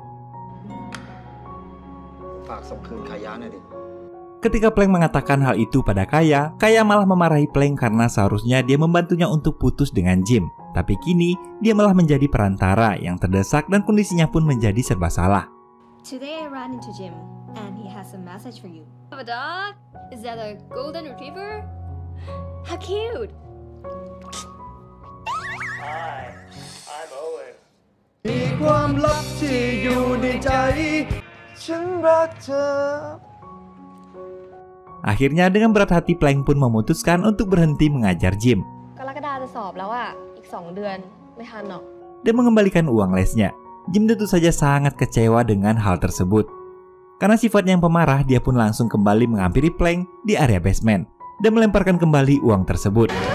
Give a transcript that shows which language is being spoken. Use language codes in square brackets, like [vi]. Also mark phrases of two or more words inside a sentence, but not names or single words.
[id] Ketika Plank mengatakan hal itu pada Kaya, Kaya malah memarahi Plank karena seharusnya dia membantunya untuk putus dengan Jim. Tapi kini dia malah menjadi perantara yang terdesak dan kondisinya pun menjadi serba salah. [en] Today I ran into Jim and he has a message for you. Have a dog? Is that a golden retriever? How cute! Hi, I'm Owen. [th] มีความลับที่อยู่ในใจฉันรักเธอ [id] Akhirnya dengan berat hati Plank pun memutuskan untuk berhenti mengajar Jim dan mengembalikan uang lesnya. Jim tentu saja sangat kecewa dengan hal tersebut. Karena sifatnya yang pemarah, dia pun langsung kembali menghampiri Plank di area basement dan melemparkan kembali uang tersebut.